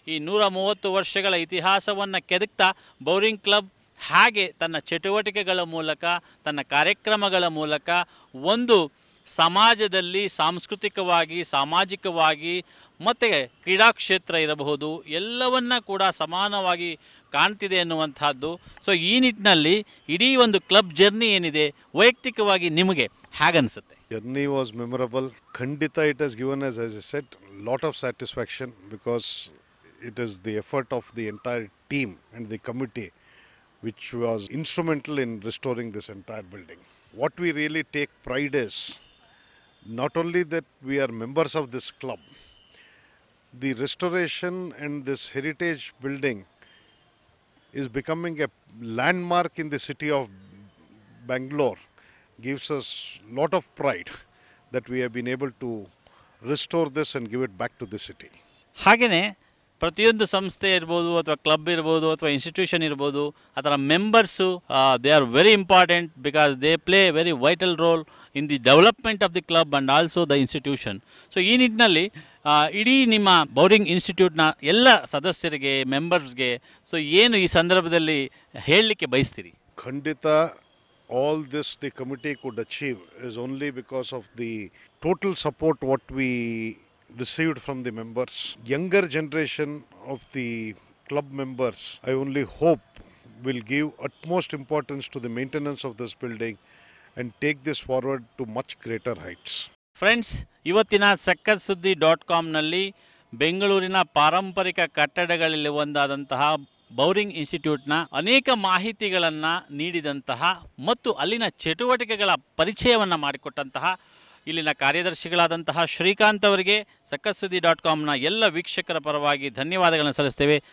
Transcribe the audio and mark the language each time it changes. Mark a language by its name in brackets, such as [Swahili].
[Kannada] ಈ 130 ವರ್ಷಗಳ ಇತಿಹಾಸವನ್ನು ಕೆದಕ್ತಾ ಬೌರಿಂಗ್ ಕ್ಲಬ್ ಹಾಗೆ ತನ್ನ ಚಟುವಟಿಕೆಗಳ ಮೂಲಕ, ತನ್ನ ಕಾರ್ಯಕ್ರಮಗಳ ಮೂಲಕ ಒಂದು ಸಮಾಜದಲ್ಲಿ ಸಾಂಸ್ಕೃತಿಕವಾಗಿ, ಸಾಮಾಜಿಕವಾಗಿ ಮತ್ತು ಕ್ರೀಡಾ ಕ್ಷೇತ್ರ ಇರಬಹುದು ಎಲ್ಲವನ್ನ ಕೂಡ ಸಮಾನವಾಗಿ ಕಾಣ್ತಿದೆ ಅನ್ನುವಂಥದ್ದು. ಸೊ ಈ ನಿಟ್ಟಿನಲ್ಲಿ ಇಡೀ ಒಂದು ಕ್ಲಬ್ ಜರ್ನಿ ಏನಿದೆ, ವೈಯಕ್ತಿಕವಾಗಿ ನಿಮಗೆ ಹೇಗನ್ಸುತ್ತೆ? [English] Journey was memorable. Khandita, it has given us, as I said, lot of satisfaction because it is the effort of the entire team and the committee which was instrumental in restoring this entire building. What we really take pride is not only that we are members of this club, the restoration and this heritage building is becoming a landmark in the city of Bangalore. Gives us lot of pride that we have been able to restore this and give it back to the city. [Kannada] ಹಾಗೆಯೇ ಪ್ರತಿಯೊಂದು ಸಂಸ್ಥೆ ಇರ್ಬೋದು ಅಥವಾ club ಇರ್ಬೋದು ಅಥವಾ institution ಇರ್ಬೋದು, ಅದರ members [English] They are very important because they play very vital role in the development of the club and also the institution. [Kannada] So ಈ ನಿಟ್ಟಿನಲ್ಲಿ ಇಡೀ ನಿಮ್ಮ ಬೌರಿಂಗ್ ಇನ್ಸ್ಟಿಟ್ಯೂಟ್ನ ಎಲ್ಲ ಸದಸ್ಯರಿಗೆ, ಮೆಂಬರ್ಸ್ಗೆ ಸೊ ಏನು ಈ ಸಂದರ್ಭದಲ್ಲಿ ಹೇಳಲಿಕ್ಕೆ ಬಯಸ್ತೀರಿ? ಖಂಡಿತ [English] all this the committee could achieve is only because of the total support what we received from the members. Younger generation of the club members, I only hope, will give utmost importance to the maintenance of this building and take this forward to much greater heights. [Kannada] Friends, ಇವತ್ತಿನ ಸಕ್ಕಸುದ್ದಿ.comನಲ್ಲಿ ಬೆಂಗಳೂರಿನ ಪಾರಂಪರಿಕ ಕಟ್ಟಡಗಳಲ್ಲಿ ಒಂದಾದಂತಹ Bowring ಇನ್ಸ್ಟಿಟ್ಯೂಟ್ನ ಅನೇಕ ಮಾಹಿತಿಗಳನ್ನು ನೀಡಿದಂತಹ ಮತ್ತು ಅಲ್ಲಿನ ಚಟುವಟಿಕೆಗಳ ಪರಿಚಯವನ್ನು ಮಾಡಿಕೊಟ್ಟಂತಹ ಇಲ್ಲಿನ ಕಾರ್ಯದರ್ಶಿಗಳಾದಂತಹ ಶ್ರೀಕಾಂತ್ ಅವರಿಗೆ ಸಕ್ಕಸುದ್ದಿ.comನ ಎಲ್ಲ ವೀಕ್ಷಕರ ಪರವಾಗಿ ಧನ್ಯವಾದಗಳನ್ನು ಸಲ್ಲಿಸ್ತೇವೆ.